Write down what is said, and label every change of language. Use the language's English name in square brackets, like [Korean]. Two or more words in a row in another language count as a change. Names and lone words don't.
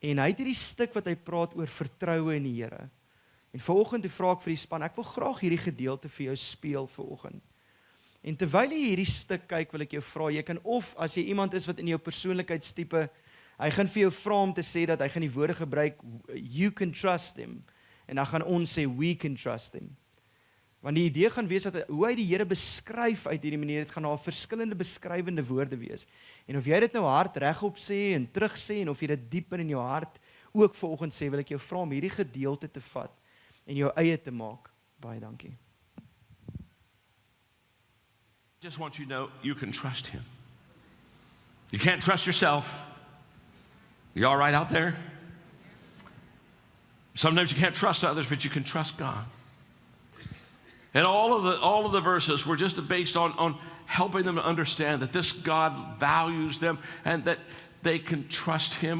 [Afrikaans] En hy het hierdie stuk wat hy praat oor vertroue in die Here. En vanoggend vra ek vir die span, ek wil graag hierdie gedeelte vir jou speel vanoggend. En terwyl jy hierdie stuk kyk, wil ek jou vra, jy kan of, as jy iemand is wat in jou persoonlikheidstipe, hy gaan vir jou vra om te sê dat hy gaan die woorde gebruik, [English] you can trust him, [Afrikaans] en dan gaan ons sê, [English] we can trust him. [Afrikaans] Want die idee gaan wees dat hoe hy die Here beskryf uit hierdie manier, dit gaan daar verskillende beskrywende woorde wees. En of jy dit nou hard regop sê en terug sê, en of jy dit diep in jou hart ook vanoggend sê, wil ek jou vra om hierdie gedeelte te vat en jou eie te maak. Baie dankie. [English] Just want you to know you can trust him. You can't trust yourself. You all right out there? Sometimes you can't trust others, but you can trust God. And all of the verses were just based on helping them to understand that this God values them and that they can trust him.